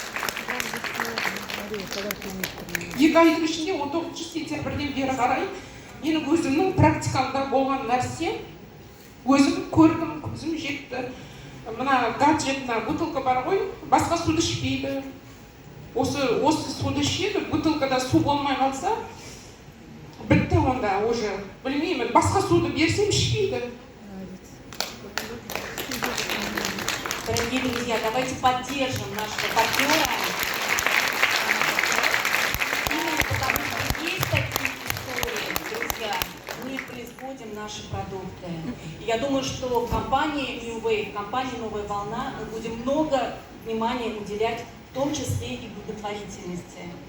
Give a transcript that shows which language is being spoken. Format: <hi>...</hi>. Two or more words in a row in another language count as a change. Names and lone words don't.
<kk>2 айдың ішінде 19 сентябрьден бері қарай менің өзімнің практикамда болған нәрсе, өзім көрдім, көзім жетті. Мына гаджетна бутылка бар ғой, басқа суды ішпейді. Осы суды ішеді, бутылкада су болмай қалса, бітті онда уже. Білмеймін, басқа суды берсем ішпейді.</kk> <ru>Дорогие друзья, давайте поддержим нашего партнера. Именно потому что есть такие истории, друзья, мы производим наши продукты. И я думаю, что в компании New Wave, в компании Новая Волна мы будем много внимания уделять, в том числе и благотворительности.</ru>